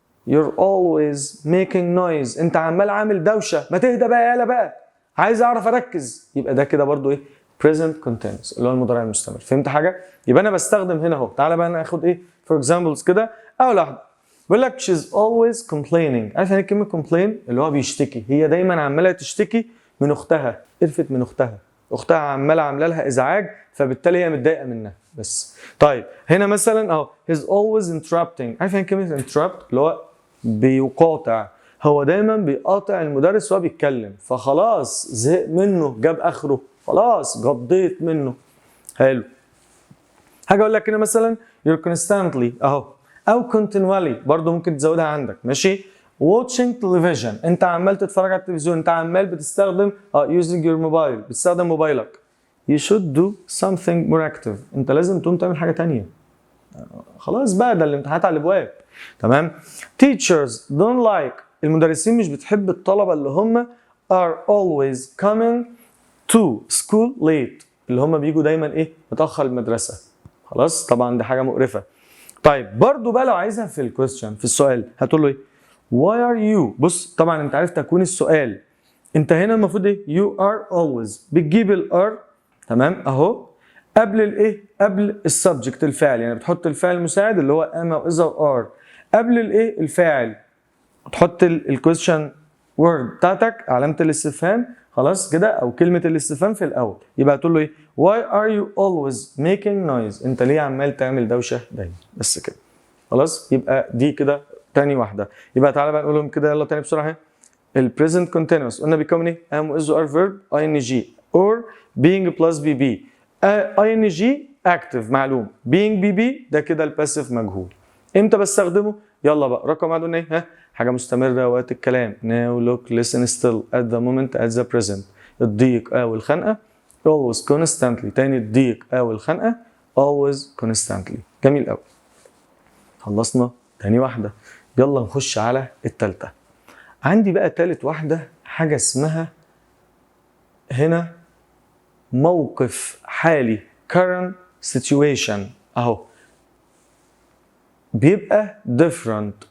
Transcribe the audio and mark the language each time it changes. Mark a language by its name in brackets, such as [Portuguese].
[English] You're always making noise. [Arabic] انت عمال عامل دوشه، ما تهدى بقى يالا بقى، عايز اعرف اركز. يبقى ده كده برضو ايه؟ present continuous اللي هو المضارع المستمر. فهمت حاجه؟ يبقى انا بستخدم هنا اهو. تعالى بقى ناخد ايه for examples كده. اول واحده بيقول لك she's always complaining. عارف يعني كلمه complain؟ اللي هو بيشتكي، هي دايما عماله تشتكي من اختها، قرفت من اختها عامله لها ازعاج، فبالتالي هي متضايقه منها بس. طيب هنا مثلا اهو he's always interrupting. عارف يعني كلمه interrupt؟ اللي هو بيقاطع، هو دايما بيقاطع المدرس وهو بيتكلم، فخلاص زهق منه، جاب اخره، خلاص قضيت منه. حلو. حاجه اقول لك هنا مثلا you're constantly اهو، او continually برضو ممكن تزودها عندك. [English] ماشي؟ watching television. [Arabic] انت عمال تتفرج على التلفزيون، انت عمال بتستخدم using your mobile، بتستخدم موبايلك. [English] you should do something more active. [Arabic] انت لازم تقوم تعمل حاجه تانية. خلاص بقى ده الامتحانات على الابواب. [English] تمام؟ teachers don't like. [Arabic] المدرسين مش بتحب الطلبه اللي هم are always coming to school late، اللي هم بيجوا دايما ايه؟ متاخر المدرسه. خلاص؟ طبعا دي حاجه مقرفه. طيب برضو بقى لو عايزها في الكويستشن في السؤال هتقول له ايه؟ why are you. بص طبعا انت عارف تكوين السؤال، انت هنا المفروض ايه؟ you are always بتجيب الار، تمام اهو، قبل الايه؟ قبل السبجكت الفاعل، يعني بتحط الفاعل المساعد اللي هو ام او اذا ار قبل الايه؟ الفاعل، تحط الكويستشن وورد بتاعتك علامه الاستفهام، خلاص كده، او كلمه الاستفهام في الاول. [English] يبقى تقول له ايه؟ why are you always making noise. [Arabic] انت ليه عمال تعمل دوشه دايما؟ بس كده. خلاص؟ يبقى دي كده تاني واحده. يبقى تعالى بقى نقولهم كده يلا تاني بسرعه. البريزنت كونتينوس قلنا بيكون ايه؟ ام واز ار فيرب ing اور being بلس بي بي. ing اكتف معلوم، being بي بي ده كده الباسيف مجهول. امتى بستخدمه؟ يلا بقى رقم واحد قلنا ايه؟ ها؟ حاجه مستمره وقت الكلام. [English] now look listen still at the moment at the present. [Arabic] الضيق او الخنقه always constantly. تاني الضيق او الخنقه always constantly. جميل قوي. خلصنا تاني واحده، يلا نخش على التالتة. عندي بقى تالت واحده حاجه اسمها هنا موقف حالي current situation اهو، بيبقى different.